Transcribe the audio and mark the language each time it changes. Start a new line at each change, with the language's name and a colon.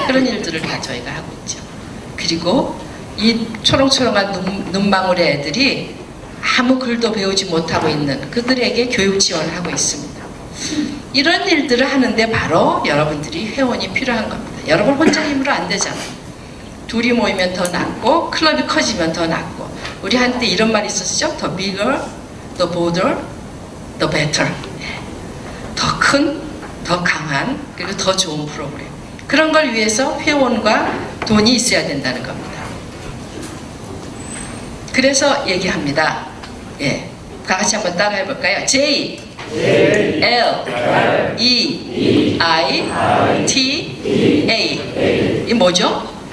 Korean: 그런 일들을 다 저희가 하고 있죠. 그리고 이 초롱초롱한 눈망울의 애들이 아무 글도 배우지 못하고 있는 그들에게 교육 지원을 하고 있습니다. 이런 일들을 하는데 바로 여러분들이 회원이 필요한 겁니다. 여러분 혼자 힘으로 안 되잖아요. 둘이 모이면 더 낫고 클럽이 커지면 더 낫고 우리 한때 이런 말이 있었죠.
English: The bigger, the bolder, the better.
Korean: 더 큰, 더 강한, 그리고 더 좋은 프로그램. 그런 걸 위해서 회원과 돈이 있어야 된다는 겁니다. 그래서 얘기합니다. 예, 다 같이 한번 따라해 볼까요?
English: J, L, E, I, T, A.
Korean: 이 뭐죠?